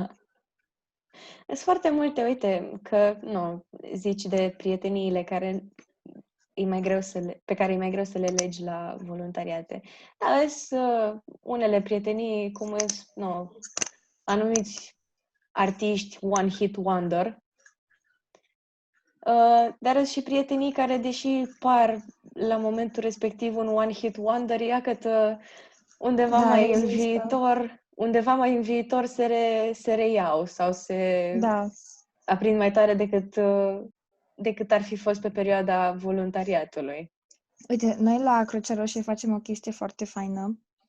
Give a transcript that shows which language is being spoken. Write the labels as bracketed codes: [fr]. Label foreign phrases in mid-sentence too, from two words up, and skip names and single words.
[ro] Sunt foarte multe, uite, că, zici de prieteniile care pe care e mai greu să le legi la voluntariate. Da, sunt unele prietenii, cum sunt, anumiți artiști [en] one hit wonder, [ro] dar sunt și prietenii care, deși par la momentul respectiv un [en] one hit wonder, [ro] iată undeva mai în viitor, se reiau sau se aprind mai tare decât ar fi fost pe perioada voluntariatului. Uite, noi la Crucea Roșie facem o chestie foarte faină.